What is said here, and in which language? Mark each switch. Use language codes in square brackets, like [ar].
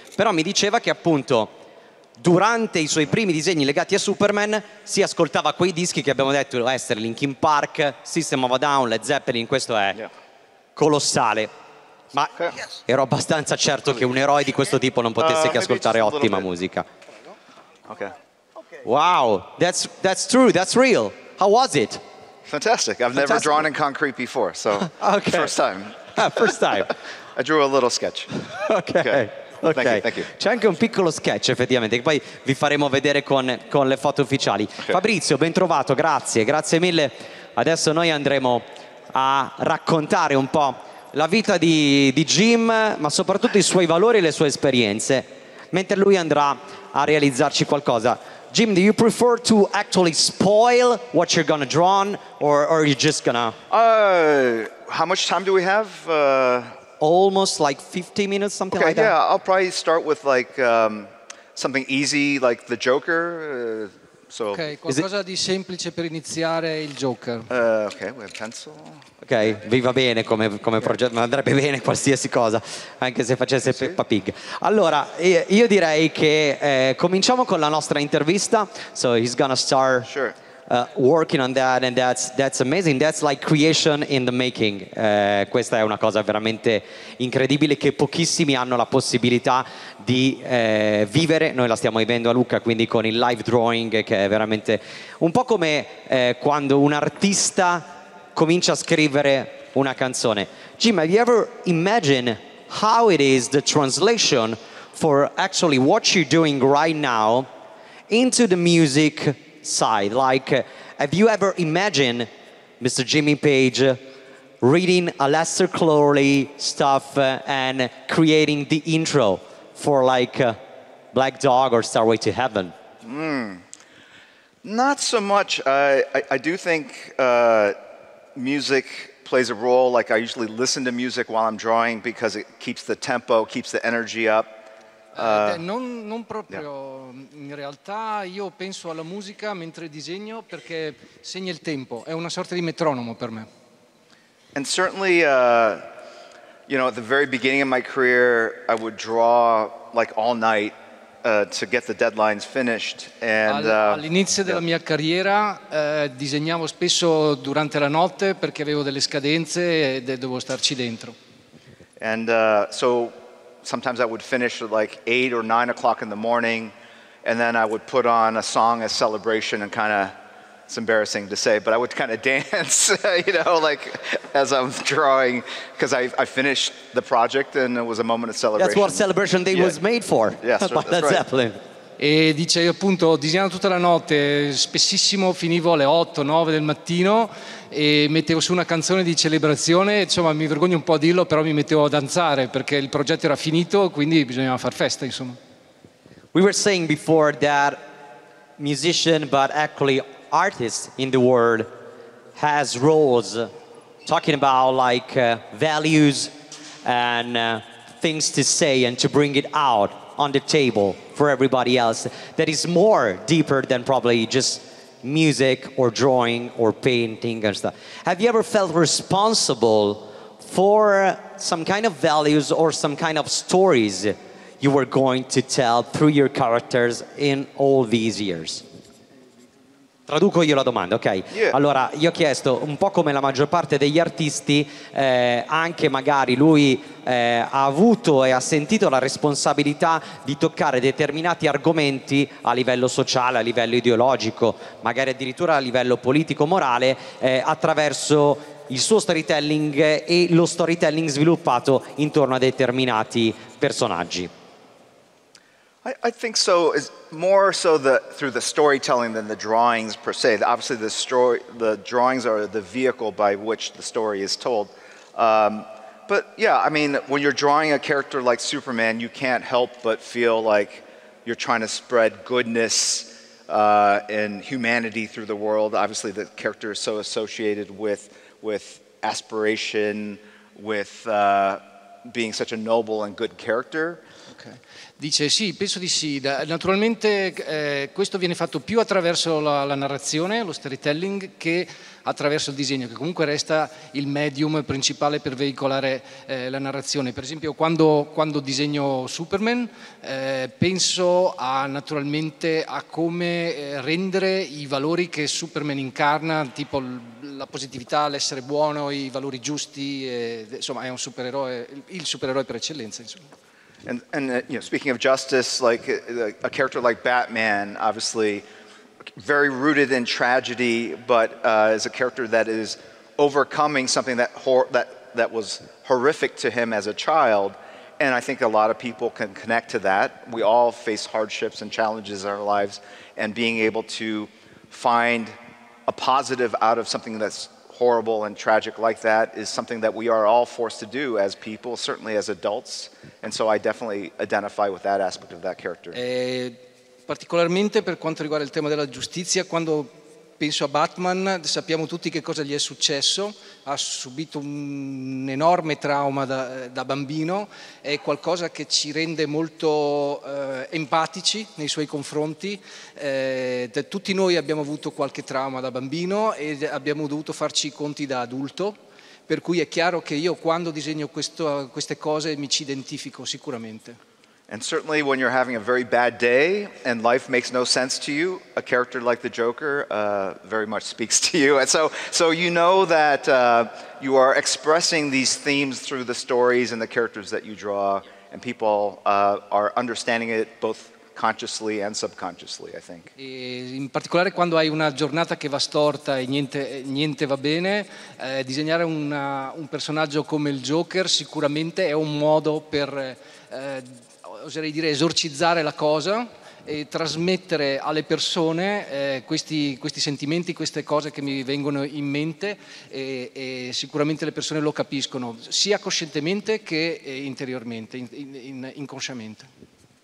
[it] Però mi diceva che appunto durante i suoi primi disegni legati a Superman si ascoltava quei dischi che abbiamo detto essere Linkin Park, System of a Down, Led Zeppelin. Questo è colossale. Ma ero abbastanza certo che un eroe di questo tipo non potesse che ascoltare ottima musica. [en] Wow, that's true, that's real. How was it? Fantastic. I've never drawn in concrete before, so first time. First time. I drew a little sketch. Ok. Thank you. [it] C'è anche un piccolo sketch effettivamente che poi vi faremo vedere con le foto ufficiali. Fabrizio, ben trovato, grazie mille. Adesso noi andremo a raccontare un po' la vita di Jim, ma soprattutto i suoi valori e le sue esperienze, mentre lui andrà a realizzarci qualcosa. [en] Jim, do you prefer to actually spoil what you're gonna draw on, or are you just gonna... How much time do we have? Almost like 50 minutes, something like that. Yeah, I'll probably start with like something easy, like the Joker. [it] Ok, qualcosa di semplice per iniziare il Joker. [en] Okay, we have pencil. [it] Ok, vi va bene come progetto, ma andrebbe bene qualsiasi cosa, anche se facesse Peppa Pig. Allora, io direi che cominciamo con la nostra intervista. [en] So he's gonna start working on that, and that's amazing. That's like creation in the making. [it] Questa è una cosa veramente incredibile che pochissimi hanno la possibilità di vivere. Noi la stiamo vivendo a Lucca, quindi con il live drawing, che è veramente un po' come quando un artista comincia a scrivere una canzone. [en] Jim, have you ever imagined how it is the translation for actually what you're doing right now into the music side? Like, have you ever imagined Mr. Jimmy Page reading Aleister Crowley stuff and creating the intro for like Black Dog or Starway to Heaven? Not so much. I do think music plays a role. Like I usually listen to music while I'm drawing because it keeps the tempo, keeps the energy up. [it] Non proprio, in realtà io penso alla musica mentre disegno perché segna il tempo, è una sorta di metronomo per me. [en] And certainly, you know, at the very beginning of my career, I would draw like all night to get the deadlines finished. And [it] all'inizio della mia carriera disegnavo spesso durante la notte perché avevo delle scadenze e dovevo starci dentro. [en] And so sometimes I would finish at like 8 or 9 o'clock in the morning, and then I would put on a song as celebration and kind of, it's embarrassing to say, but I would kind of dance, you know, like as I'm drawing, because I finished the project and it was a moment of celebration. That's what Celebration Day was made for. Yes, by that's Led right. Zeppelin. [it] E dice, io appunto disegnavo tutta la notte, spessissimo finivo alle 8, 9 del mattino e mettevo su una canzone di celebrazione, insomma mi vergogno un po' a dirlo, però mi mettevo a danzare perché il progetto era finito, quindi bisognava far festa, insomma. [en] We were saying before that musician, but actually artist in the world has roles, talking about like values and things to say and to bring it out on the table for everybody else that is more deeper than probably just music or drawing or painting and stuff. Have you ever felt responsible for some kind of values or some kind of stories you were going to tell through your characters in all these years? [it] Traduco io la domanda, ok? [en] Yeah. [it] Allora, io ho chiesto, un po' come la maggior parte degli artisti, anche magari lui ha avuto e ha sentito la responsabilità di toccare determinati argomenti a livello sociale, a livello ideologico, magari addirittura a livello politico-morale, attraverso il suo storytelling e lo storytelling sviluppato intorno a determinati personaggi. [en] I think so. Is more so through the storytelling than the drawings per se. Obviously, the drawings are the vehicle by which the story is told. But yeah, I mean, when you're drawing a character like Superman, you can't help but feel like you're trying to spread goodness and humanity through the world. Obviously, the character is so associated with aspiration, with being such a noble and good character. [it] Okay. Dice sì, penso di sì. Naturalmente questo viene fatto più attraverso la narrazione, lo storytelling, che attraverso il disegno, che comunque resta il medium principale per veicolare la narrazione. Per esempio quando disegno Superman penso naturalmente a come rendere i valori che Superman incarna, tipo la positività, l'essere buono, i valori giusti, insomma è un supereroe, il supereroe per eccellenza, insomma. [en] And you know, speaking of justice, like a character like Batman, obviously very rooted in tragedy, but is a character that is overcoming something that was horrific to him as a child. And I think a lot of people can connect to that. We all face hardships and challenges in our lives, and being able to find a positive out of something that's horrible and tragic like that is something that we are all forced to do as people, certainly as adults, and so I definitely identify with that aspect of that character. [it] Particolarmente per quanto riguarda il tema della giustizia, quando penso a Batman sappiamo tutti che cosa gli è successo, ha subito un enorme trauma da bambino, è qualcosa che ci rende molto empatici nei suoi confronti. Tutti noi abbiamo avuto qualche trauma da bambino e abbiamo dovuto farci i conti da adulto, per cui è chiaro che io quando disegno queste cose mi ci identifico sicuramente. [en] And certainly when you're having a very bad day and life makes no sense to you, a character like the Joker very much speaks to you. And so you know that you are expressing these themes through the stories and the characters that you draw, and people are understanding it both consciously and subconsciously, I think. [it] E in particolare quando hai una giornata che va storta e niente va bene, disegnare un personaggio come il Joker sicuramente è un modo per, oserei dire, esorcizzare la cosa e trasmettere alle persone questi sentimenti, queste cose che mi vengono in mente e sicuramente le persone lo capiscono, sia coscientemente che interiormente, inconsciamente.